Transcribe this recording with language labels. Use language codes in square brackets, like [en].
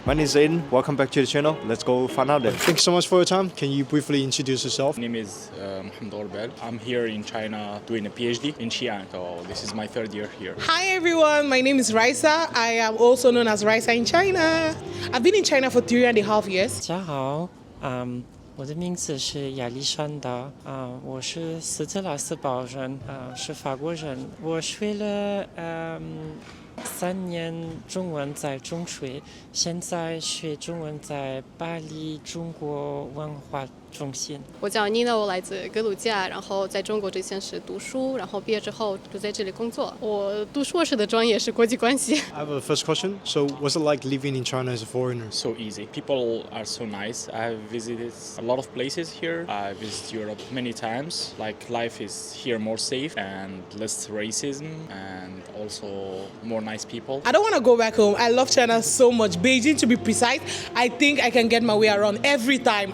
[en] My name is Aiden, welcome back to the channel. Let's go find out then. Thank you so much for your time. Can you briefly introduce yourself? My name is Mohamed Orbel. I'm here in China doing a PhD in Xi'an, so this is my third year here. Hi everyone, my name is Raisa. I am also known as Raisa in China. I've been in China for 3.5 years. [zh] 大家好，我的名字是亚历山大，我是斯特拉斯堡人，是法国人。我学了3年中文在中学，现在学中文在巴黎中国文化中心。我叫妮娜，我来自格鲁吉亚，然后在中国之前是读书，然后毕业之后就在这里工作。我读硕士的专业是国际关系。 [en] I have a first question. So, what's it like living in China as a foreigner? So easy. People are so nice. I have visited a lot of places here. I visited Europe many times. Like life is here more safe and less racism and also more nice people. I don't want to go back home. I love China so much. Beijing, to be precise, I think I can get my way around every time.